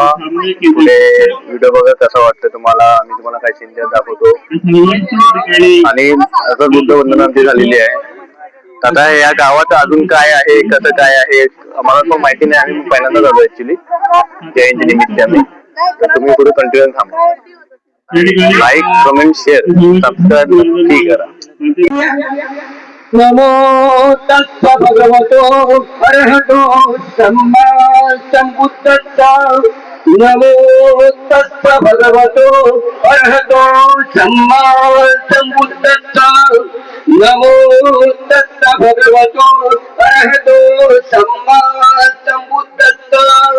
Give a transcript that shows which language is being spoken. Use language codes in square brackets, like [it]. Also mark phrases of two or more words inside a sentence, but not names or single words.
[mr] पुढे व्हिडिओ बघा कसा वाटतं तुम्हाला. आम्ही तुम्हाला काही सीन दाखवतो आणि आता बुद्ध वंदना आमची झालेली आहे. आता या गावात अजून काय आहे कसं काय आहे आम्हाला पण माहिती नाही. आम्ही पहिल्यांदा झालो ऍक्च्युली जयंती निमित्त आम्ही. तर तुम्ही पुढे कंटिन्यू थांबा. [en] like comment share subscribe [mr] नक्की करा. [pi] नमो तस्स भगवतो अरहतो सम्मा सम्बुद्धस्स. नमो तस्स भगवतो अरहतो सम्मा सम्बुद्धस्स. नमो तस्स भगवतो अरहतो सम्मा सम्बुद्धस्स.